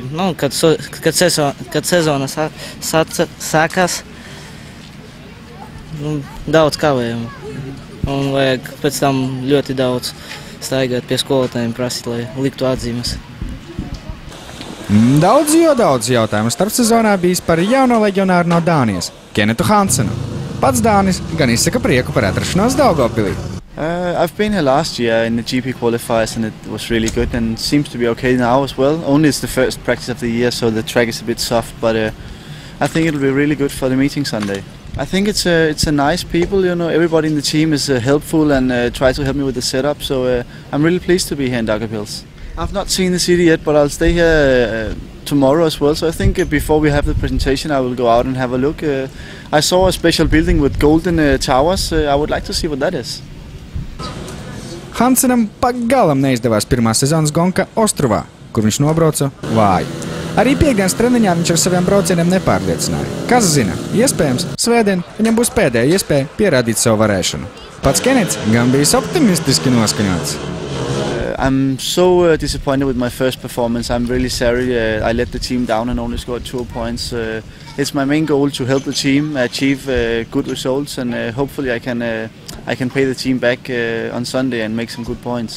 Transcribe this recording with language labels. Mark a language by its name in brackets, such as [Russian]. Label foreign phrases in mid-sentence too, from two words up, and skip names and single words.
[Latvian] Kad sezona sākās, daudz kavējumu, un vajag pēc tam ļoti daudz staigāt pie skolotājiem, prasīt, lai liktu atzīmes. Daudz jautājumu starpsezonā bijis par jauno leģionāru no Dānijas, Kenetu Hansenu. Pats Dānis gan izsaka prieku par atrašanos Daugavpilī. [English] I've been here last year in the GP qualifiers and it was really good and seems to be okay now as well. Only it's the first practice of the year, so the track is a bit soft, but I think it'll be really good for the meeting Sunday. I think it's a nice people, everybody in the team is helpful and try to help me with the setup, so I'm really pleased to be here in Daugavpils. I've not seen the city yet, but I'll stay here tomorrow as well, so I think before we have the presentation I will go out and have a look. I saw a special building with golden towers. I would like to see what that is. [Latvian] Hansenam pagalam neizdevās pirmā sezonas gonka Ostrovā, kur viņš nobrauca vāji. Arī piekdienas treniņā viņš ar saviem braucieniem nepārliecināja. Kas zina, iespējams, svētdien viņam būs pēdējā iespēja pierādīt savu varēšanu. Pats Kenets gan bijis optimistiski noskaņots. [English] I'm so disappointed with my first performance. I'm really sorry I let the team down and only scored 2 points. It's my main goal to help the team achieve good results and hopefully I can pay the team back on Sunday and make some good points.